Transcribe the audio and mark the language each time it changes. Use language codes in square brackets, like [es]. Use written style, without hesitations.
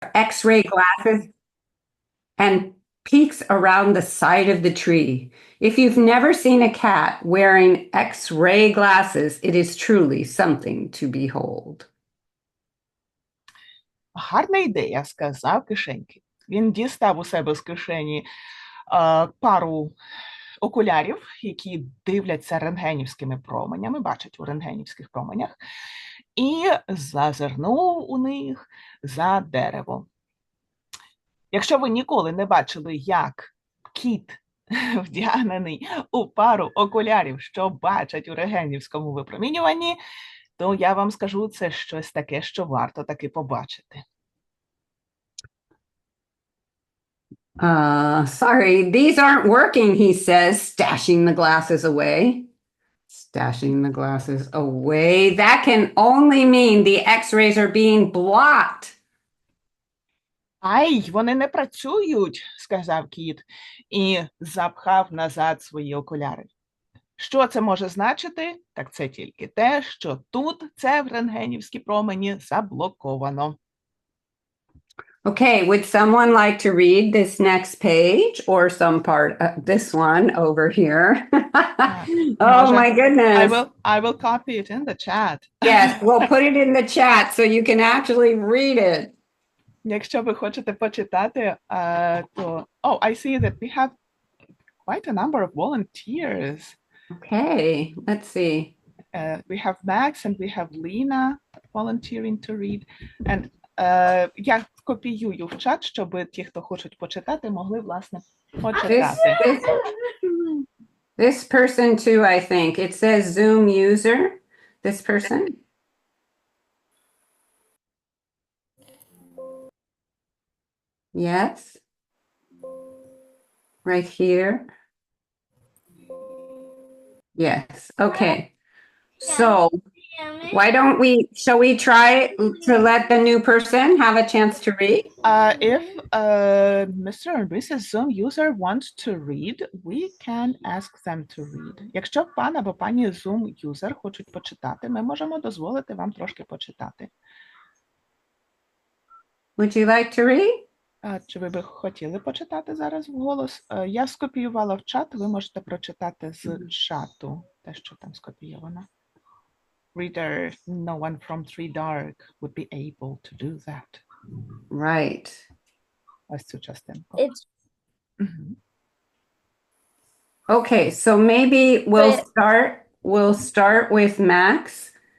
[en] X-ray glasses and peeks around the side of the tree. If you've never seen a cat wearing X-ray glasses, it is truly something to behold. [uk] Гарна ідея, сказав кишеньки. Він дістав у себе з кишені пару окулярів, які дивляться рентгенівськими променями, бачать у рентгенівських променях, і зазирнув у них за дерево. Якщо ви ніколи не бачили, як кіт вдягнений у пару окулярів, що бачать у рентгенівському випромінюванні, то я вам скажу, це щось таке, що варто таки побачити. [en] Sorry, these aren't working, he says, stashing the glasses away. Stashing the glasses away. That can only mean the X-rays are being blocked. [uk] Ай, вони не працюють, сказав кіт і запхав назад свої окуляри. Що це може значити? Так це тільки те, що тут це в рентгенівські промені заблоковано. [en] Okay, would someone like to read this next page or some part of this one over here? Oh my goodness. I will copy it in the chat. Yes, we'll put it in the chat so you can actually read it. [uk] Якщо ви хочете почитати, то... [en] Oh, I see that we have quite a number of volunteers. Okay, let's see. We have Max and we have Lena volunteering to read. [uk] And я копіюю в чат, щоб ті, хто хочуть почитати, могли, власне, почитати. [en] This person too, I think. It says Zoom user, this person. Yes. Right here. Yes, okay. So why don't we, shall we try to let the new person have a chance to read? If Mr. and Mrs. Zoom user want to read, we can ask them to read. [uk] Якщо пан або пані Zoom user хочуть почитати, ми можемо дозволити вам трошки почитати. [en] Would you like to read? [uk] Чи ви би хотіли почитати зараз вголос? Я скопіювала в чат, ви можете прочитати з чату те, що там скопійовано. [en] Reader, no one from Tree Dark would be able to do that. Right. [uk] Ось цю частинку. [en] Okay, so maybe we'll start with Max.